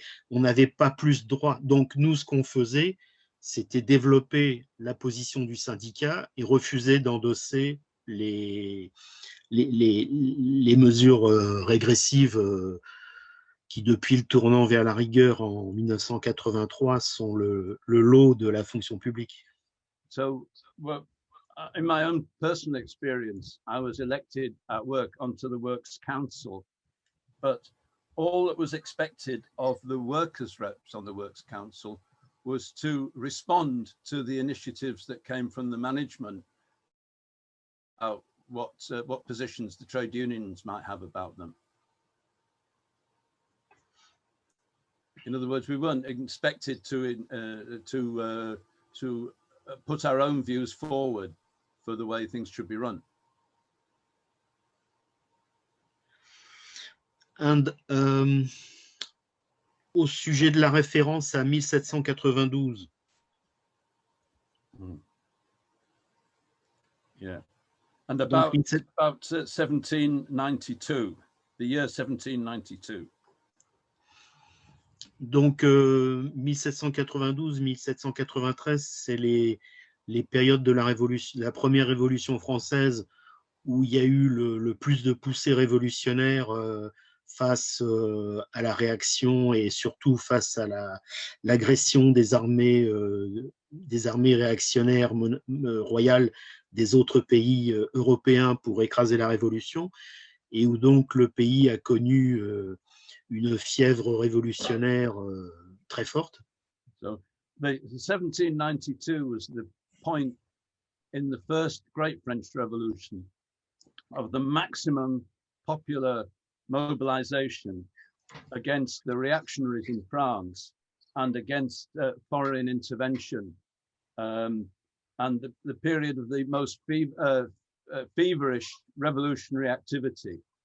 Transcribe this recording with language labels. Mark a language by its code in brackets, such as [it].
[fr] On n'avait pas plus de droits. Donc nous, ce qu'on faisait, c'était développer la position du syndicat et refuser d'endosser les mesures régressives qui, depuis le tournant vers la rigueur en 1983, sont le lot de la fonction publique. [en] So, well, in my own personal experience, I was elected at work onto the Works Council, but all that was expected of the workers' reps on the Works Council was to respond to the initiatives that came from the management, what positions the trade unions might have about them. In other words, we weren't expected to put our own views forward for the way things should be run. [fr] And au sujet de la référence à 1792. [en] Yeah, and about 1792, the year 1792. [fr] Donc 1792-1793, c'est les périodes de la révolution, la première révolution française, où il y a eu le plus de poussées révolutionnaires face à la réaction et surtout face à l'agression des armées réactionnaires royales des autres pays européens pour écraser la révolution, et où donc le pays a connu une fièvre révolutionnaire très forte. [en] So, the 1792 was the point in the first Great French Revolution of the maximum popular mobilization against the reactionaries in France and against foreign intervention, and the period of the most feverish revolutionary activity.